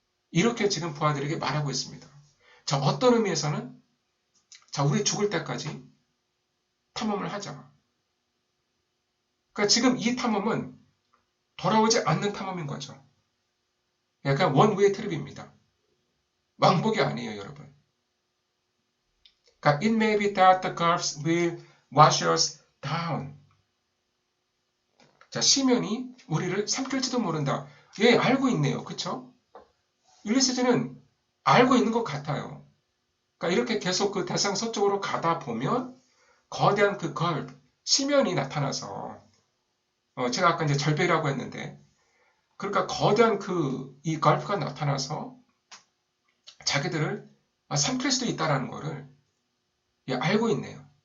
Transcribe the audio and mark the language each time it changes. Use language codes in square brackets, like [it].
[ko] 이렇게 지금 부하들에게 말하고 있습니다. 자, 어떤 의미에서는 자, 우리 죽을 때까지 탐험을 하자. 그러니까 지금 이 탐험은 돌아오지 않는 탐험인 거죠. 약간 원웨이 트립입니다. 왕복이 아니에요, 여러분. 그러니까 [en] it may be that the gulfs will wash us down. [ko] 자, 시면이 우리를 삼킬지도 모른다. 예, 알고 있네요. 그쵸? 율리시즈는 알고 있는 것 같아요. 그러니까 이렇게 계속 그 대서양 서쪽으로 가다 보면 거대한 그 걸프, 시면이 나타나서 제가 아까 이제 절벽이라고 했는데 그러니까 거대한 이 걸프가 나타나서 자기들을 삼킬 수도 있다라는 거를 예, 알고 있네요.